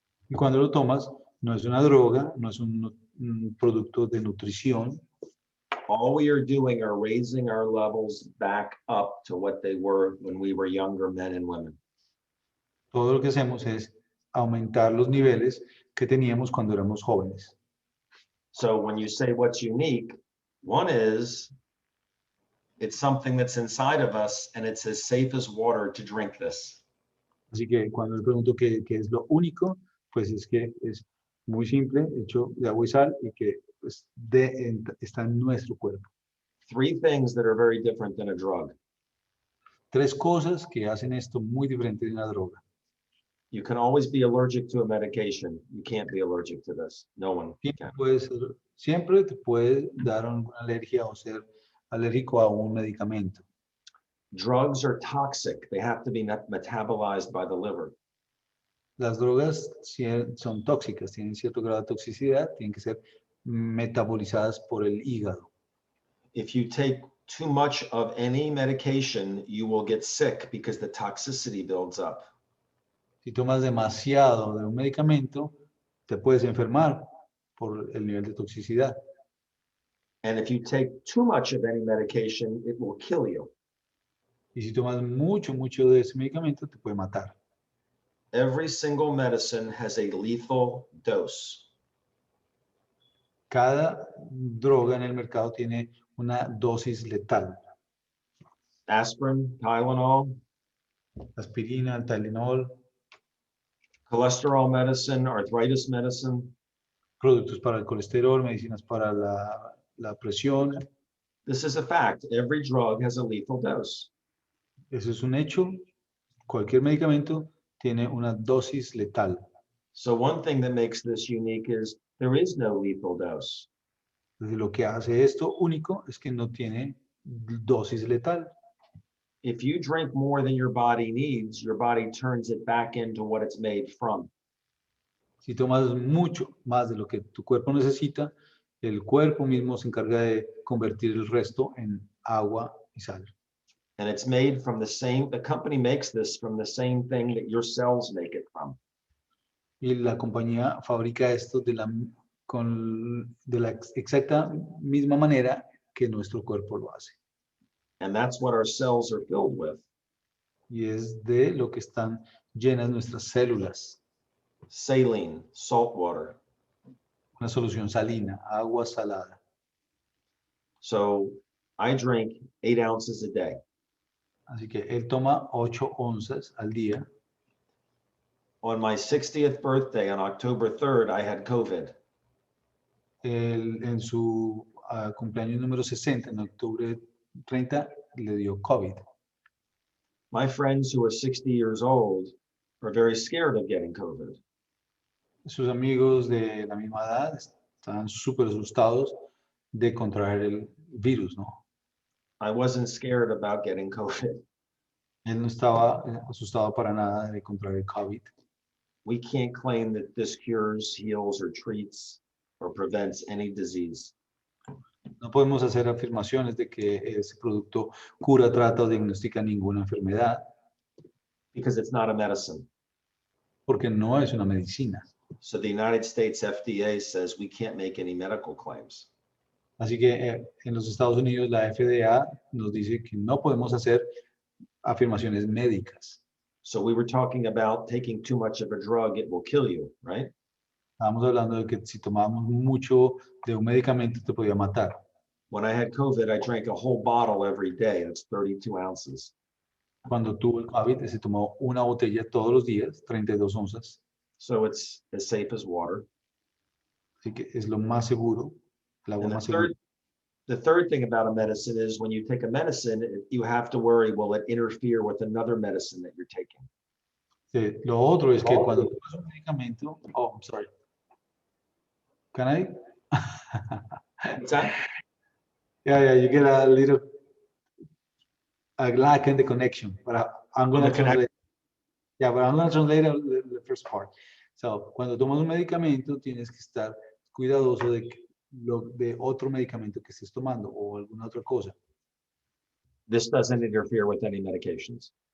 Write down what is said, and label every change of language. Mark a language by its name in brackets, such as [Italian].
[Spanish] Y cuando lo tomas, no es una droga, no es un producto de nutrición. [English] All we are doing are raising our levels back up to what they were when we were younger men and women. [Spanish] Todo lo que hacemos es aumentar los niveles que teníamos cuando éramos jóvenes. [English] So when you say what's unique, one is it's something that's inside of us and it's as safe as water to drink this. [Spanish] Así que cuando le pregunto qué es lo único, pues es que es muy simple, hecho de agua y sal y que pues, está en nuestro cuerpo. [English] Three things that are very different than a drug. [Spanish] 3 cosas que hacen esto muy diferente de una droga. [English] You can always be allergic to a medication. You can't be allergic to this. No one can. [Spanish] Siempre te puede dar alguna alergia o ser alérgico a un medicamento. [English] Drugs are toxic. They have to be metabolized by the liver. [Spanish] Las drogas son tóxicas, tienen cierto grado de toxicidad, tienen que ser metabolizadas por el hígado. [English] If you take too much of any medication, you will get sick because the toxicity builds up. [Spanish] Si tomas demasiado de un medicamento, te puedes enfermar por el nivel de toxicidad. [English] And if you take too much of any medication, it will kill you. [Spanish] Y si tomas mucho de ese medicamento, te puede matar. [English] Every single medicine has a lethal dose. [Spanish] Cada droga en el mercado tiene una dosis letal. [English] Aspirin, Tylenol, [Spanish] Aspirina, el Tylenol, [English] cholesterol medicine, arthritis medicine. [Spanish] productos para el colesterol, medicinas para la presión. [English] This is a fact. Every drug has a lethal dose. [Spanish] Eso es un hecho. Cualquier medicamento tiene una dosis letal. [English] So one thing that makes this unique is there is no lethal dose. [Spanish] Entonces, lo que hace esto único es que no tiene dosis letal. [English] If you drink more than your body needs, your body turns it back into what it's made from. [Spanish] Si tomas mucho más de lo que tu cuerpo necesita, el cuerpo mismo se encarga de convertir el resto en agua y sal. [English] And it's made from the company makes this from the same thing that your cells make it from. [Spanish] Y la compañía fabrica esto de la exacta misma manera que nuestro cuerpo lo hace. [English] And that's what our cells are filled with. [Spanish] Y es de lo que están llenas nuestras células. [English] Saline, salt water. [Spanish] Una solución salina, agua salada. [English] So I drink 8 ounces a day. [Spanish] Así que él toma 8 onzas al día. [English] On my 60th birthday, on October 3rd, I had COVID. [Spanish] En su cumpleaños número 60, en octubre 30, le dio COVID. [English] My friends who are 60 years old are very scared of getting COVID. [Spanish] Sus amigos de la misma edad estaban súper asustados de contraer el virus, ¿no? [English] I wasn't scared about getting COVID. [Spanish] Él no estaba asustado para nada de contraer el COVID. [English] We can't claim that this cures, heals, or treats or prevents any disease. [Spanish] No podemos hacer afirmaciones de que ese producto cura, trata o diagnostica ninguna enfermedad, [English] Because it's not a medicine. [Spanish] porque no es una medicina. [English] So the United States FDA says we can't make any medical claims. [Spanish] Así que en los Estados Unidos la FDA nos dice que no podemos hacer afirmaciones médicas. [English] So we were talking about taking too much of a drug, it will kill you, right? [Spanish] Estábamos hablando de que si tomábamos mucho de un medicamento te podía matar. [English] When I had COVID, I drank a whole bottle every day. That's 32 ounces. [Spanish] Cuando tuvo el COVID, se tomó una botella todos los días, 32 onzas. [English] So it's as safe as water. [Spanish] Así que es lo más seguro, el agua [English] And [Spanish] más segura. [English] the third thing about a medicine is when you take a medicine, you have to worry, will it interfere with another medicine that you're taking? [Spanish] Lo otro es que cuando tomas un medicamento, [English] oh, I'm sorry. Can I? What's that? Yeah, you get a little lack in the connection, but I'm going to translate. Yeah, but I'm going to translate the first part. [Spanish] So, cuando tomas un medicamento, tienes que estar cuidadoso de otro medicamento que estés tomando o alguna otra cosa. [English] This doesn't interfere with any medications.